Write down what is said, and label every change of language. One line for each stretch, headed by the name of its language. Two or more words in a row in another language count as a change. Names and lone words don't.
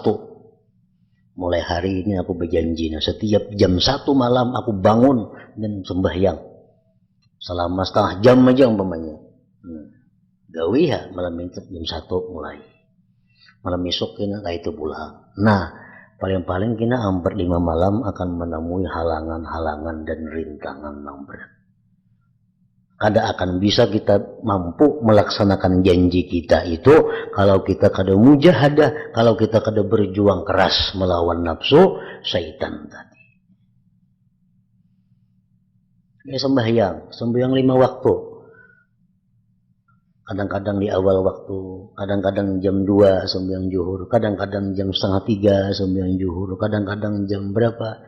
Indonesian: Mulai hari ini aku berjanji, nah setiap jam 1 malam aku bangun dan sembahyang. Selama setengah jam aja umpamanya. Gawi ya malam itu jam 1 mulai.
Banjar: Malam esok kena kayak itu pulang.
Indonesian: Nah, paling-paling kena hampir 5 malam akan menemui halangan-halangan dan rintangan yang berat. Kada akan bisa kita mampu melaksanakan janji kita itu kalau kita kada mujahadah, kalau kita kada berjuang keras melawan nafsu syaitan tadi. Ya sembahyang 5 waktu. Kadang-kadang di awal waktu, kadang-kadang jam 2 sembahyang zuhur, kadang-kadang jam 2:30 sembahyang zuhur, kadang-kadang jam berapa.